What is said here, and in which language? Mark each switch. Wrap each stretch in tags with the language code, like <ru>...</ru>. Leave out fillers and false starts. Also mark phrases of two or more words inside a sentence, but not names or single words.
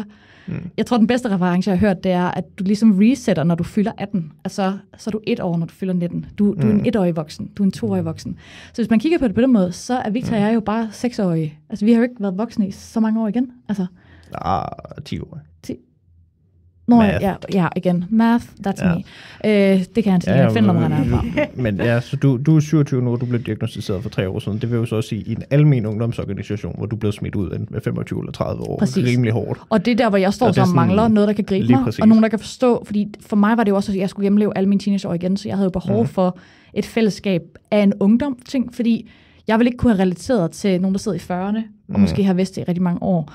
<da>Jeg tror, den bedste reference, jeg har hørt, det er, at du ligesom resetter, når du fylder 18. Altså, så er du 1 år, når du fylder 19. Du er en 1-årig voksen. Du er en 2-årig voksen. Så hvis man kigger på det på den måde, så er Victor og jeg jo bare 6-årige. Altså, vi har jo ikke været voksne i så mange år igen. Altså, 10 år. Ja, igen.</da> <en>Math, that's me.</en> <da>Det kan han til at finde, når han er fra. Men ja, så du er 27 nu, og du blev diagnosticeret for 3 år siden. Det vil jo så også sige, i en almen ungdomsorganisation, hvor du blev smidt ud med 25 eller 30 år. Præcis. Rimelig hårdt. Og det er der, hvor jeg står og mangler noget, der kan gribe mig, og nogen, der kan forstå. Fordi for mig var det jo også, at jeg skulle gennemleve alle mine teenageår igen, så jeg havde jo behov for et fællesskab af en ungdom-ting, fordi jeg ville ikke kunne have relateret til nogen, der sidder i 40'erne, og måske har vidst det i rigtig mange år.</da>